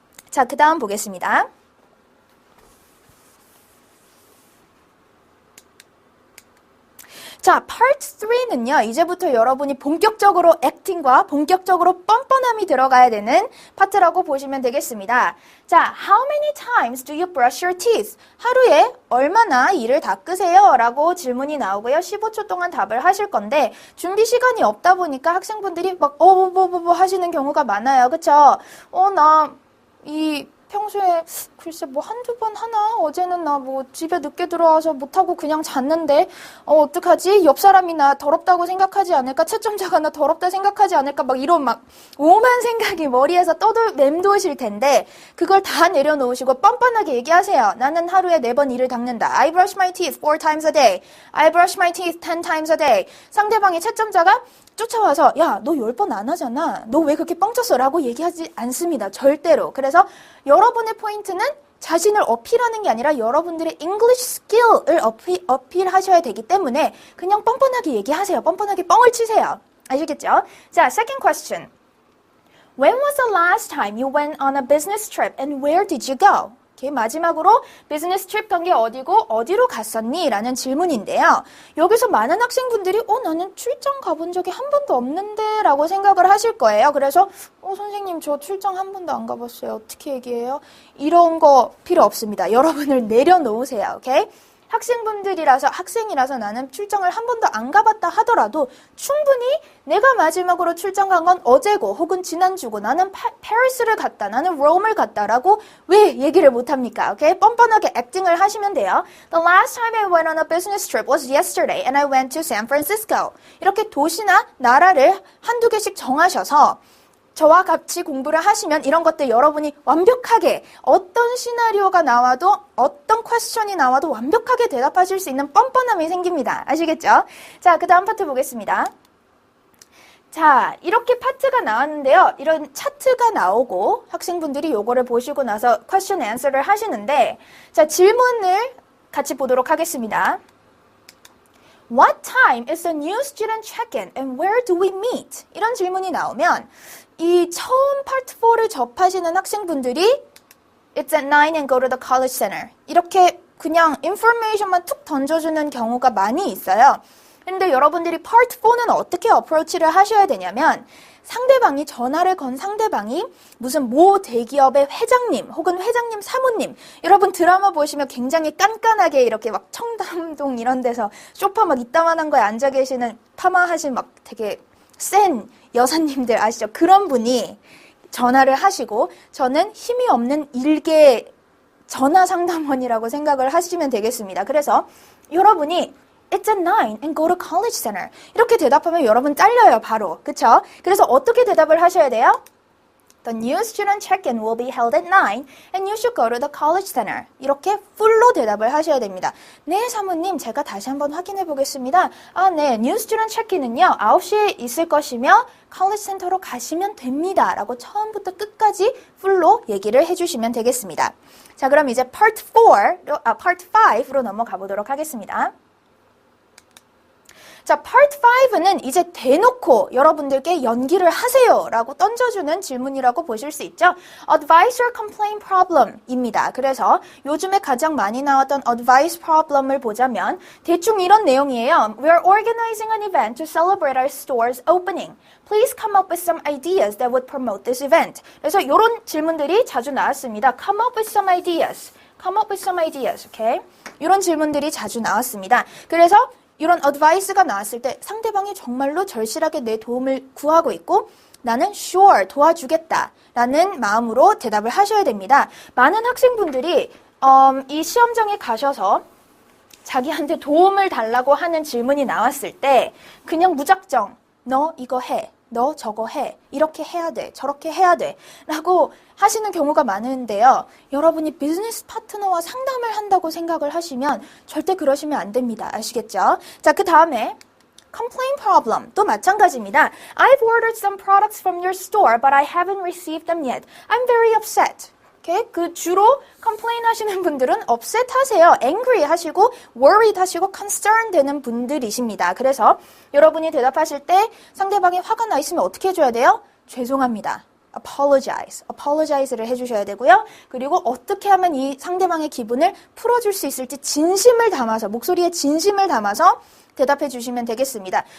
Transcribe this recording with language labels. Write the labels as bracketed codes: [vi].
[ko] 자, 그 다음 보겠습니다. 자, Part 3는요. 이제부터 여러분이 본격적으로 액팅과 본격적으로 뻔뻔함이 들어가야 되는 파트라고 보시면 되겠습니다. [en] 자, How many times do you brush your teeth? [ko] 하루에 얼마나 이를 닦으세요? 라고 질문이 나오고요. 15초 동안 답을 하실 건데 준비 시간이 없다 보니까 학생분들이 막 하시는 경우가 많아요. 그쵸? 나 이 평소에 글쎄 뭐 한두 번 하나? 어제는 나 뭐 집에 늦게 들어와서 못하고 그냥 잤는데 어떡하지? 옆 사람이 나 더럽다고 생각하지 않을까? 채점자가 나 더럽다 생각하지 않을까? 막 이런 막 오만 생각이 머리에서 맴도실 텐데 그걸 다 내려놓으시고 뻔뻔하게 얘기하세요. 나는 하루에 4번 이를 닦는다. [en] I brush my teeth 4 times a day. I brush my teeth 10 times a day. [ko] 상대방이 채점자가 쫓아와서 야, 너 10번 안 하잖아. 너 왜 그렇게 뻥쳤어? 라고 얘기하지 않습니다. 절대로. 그래서 여러분의 포인트는 자신을 어필하는 게 아니라 여러분들의 English skill을 어필하셔야 되기 때문에 그냥 뻔뻔하게 얘기하세요. 뻔뻔하게 뻥을 치세요. 아시겠죠? 자, [en] second question. When was the last time you went on a business trip and where did you go? [ko] Okay, 마지막으로 비즈니스 트립 간 게 어디고 어디로 갔었니? 라는 질문인데요. 여기서 많은 학생분들이 나는 출장 가본 적이 한 번도 없는데 라고 생각을 하실 거예요. 그래서 선생님 저 출장 한 번도 안 가봤어요. 어떻게 얘기해요? 이런 거 필요 없습니다. 여러분을 내려놓으세요. 오케이? 학생이라서 나는 출장을 한 번도 안 가봤다 하더라도 충분히 내가 마지막으로 출장 간 건 어제고 혹은 지난주고 나는 파리스를 갔다, 나는 롬을 갔다라고 왜 얘기를 못합니까? 오케이? 뻔뻔하게 액팅을 하시면 돼요. [en] The last time I went on a business trip was yesterday and I went to San Francisco. [ko] 이렇게 도시나 나라를 한두 개씩 정하셔서 저와 같이 공부를 하시면 이런 것들 여러분이 완벽하게 어떤 시나리오가 나와도 어떤 퀘스천이 나와도 완벽하게 대답하실 수 있는 뻔뻔함이 생깁니다. 아시겠죠? 자, 그 다음 파트 보겠습니다. 자, 이렇게 파트가 나왔는데요. 이런 차트가 나오고 학생분들이 요거를 보시고 나서 퀘스천 앤서를 하시는데 자, 질문을 같이 보도록 하겠습니다. [en] What time is the new student check-in and where do we meet? [ko] 이런 질문이 나오면 이 처음 파트 4를 접하시는 학생분들이 [en] It's at 9 and go to the college center. [ko] 이렇게 그냥 인포메이션만 툭 던져주는 경우가 많이 있어요. 근데 여러분들이 파트 4는 어떻게 어프로치를 하셔야 되냐면 상대방이 전화를 건 상대방이 무슨 모 대기업의 회장님 혹은 회장님 사모님 여러분 드라마 보시면 굉장히 깐깐하게 이렇게 막 청담동 이런 데서 소파 막 이따만한 거에 앉아 계시는 파마하신 막 되게 센 여사님들 아시죠? 그런 분이 전화를 하시고 저는 힘이 없는 일개 전화 상담원이라고 생각을 하시면 되겠습니다. 그래서 여러분이 [en] It's at 9 and go to college center. [ko] 이렇게 대답하면 여러분 잘려요, 바로. 그쵸? 그래서 어떻게 대답을 하셔야 돼요? [en] The new student check-in will be held at 9 and you should go to the college center. [ko] 이렇게 풀로 대답을 하셔야 됩니다. 네, 사모님, 제가 다시 한번 확인해 보겠습니다. 네, new student check-in은요, 9시에 있을 것이며 college center로 가시면 됩니다. 라고 처음부터 끝까지 풀로 얘기를 해주시면 되겠습니다. 자, 그럼 이제 part 5로 넘어가 보도록 하겠습니다. 자, Part 5는 이제 대놓고 여러분들께 연기를 하세요 라고 던져주는 질문이라고 보실 수 있죠. [en] Advice or complaint problem입니다. [ko] 그래서 요즘에 가장 많이 나왔던 advice problem을 보자면 대충 이런 내용이에요. [en] We are organizing an event to celebrate our store's opening. Please come up with some ideas that would promote this event. [ko] 그래서 이런 질문들이 자주 나왔습니다. [en] Come up with some ideas. Come up with some ideas. Okay? [ko] 이런 질문들이 자주 나왔습니다. 그래서 이런 어드바이스가 나왔을 때 상대방이 정말로 절실하게 내 도움을 구하고 있고 나는 sure 도와주겠다 라는 마음으로 대답을 하셔야 됩니다. 많은 학생분들이 이 시험장에 가셔서 자기한테 도움을 달라고 하는 질문이 나왔을 때 그냥 무작정 너 이거 해, 너 저거 해, 이렇게 해야 돼, 저렇게 해야 돼 라고 하시는 경우가 많은데요. 여러분이 비즈니스 파트너와 상담을 한다고 생각을 하시면 절대 그러시면 안 됩니다. 아시겠죠? 자, 그 다음에 complaint problem 또 마찬가지입니다. [en] I've ordered some products from your store, but I haven't received them yet. I'm very upset. Okay? [ko] 그 주로 complain 하시는 분들은 upset 하세요. angry 하시고 worried 하시고 concerned 되는 분들이십니다. 그래서 여러분이 대답하실 때 상대방이 화가 나 있으면 어떻게 해줘야 돼요? 죄송합니다. apologize를 해주셔야 되고요. 그리고 어떻게 하면 이 상대방의 기분을 풀어줄 수 있을지 진심을 담아서 목소리에 진심을 담아서 대답해 주시면 되겠습니다.